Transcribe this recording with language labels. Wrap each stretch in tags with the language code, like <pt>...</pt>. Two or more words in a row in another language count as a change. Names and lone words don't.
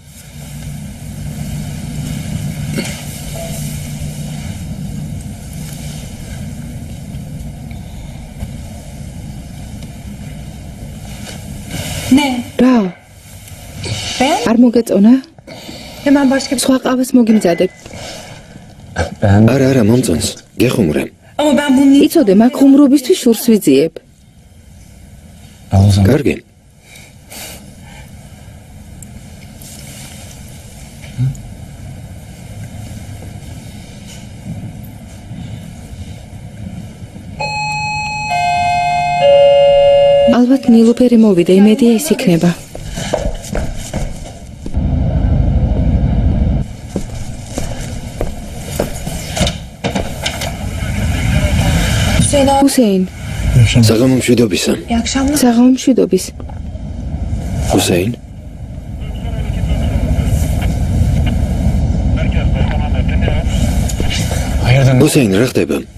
<tr>Ne?</tr> <ka>რა?</ka> <tr>Ben</tr> <ka>არ მოგეწონა?</ka> <tr>hemen başka bir...</tr> <ka>სხვა ყავას მოგიმზადებ.</ka> <tr>ben</tr> <ka>არა, მომწონს. გეხუმრე.</ka> <tr>Ama ben bunu niye...</tr> <ka>იცოდე, მაგ ხუმრობისთვის შურს ვიძიებ.</ka> <tr>al o zaman.</tr> <ka>კარგი. ალბათ ნილუფერი მოვიდა, იმედია ის იქნება.</ka> <tr>Hüseyin abi</tr> <ka>ჰუსეინ, საღამომშვიდობისა.</ka> <tr>iyi akşamlar.</tr> <ka>საღამომშვიდობის. ჰუსეინ,</ka> <tr>Hayırdır?</tr> <ka>ჰუსეინ, რა ხდება?</ka>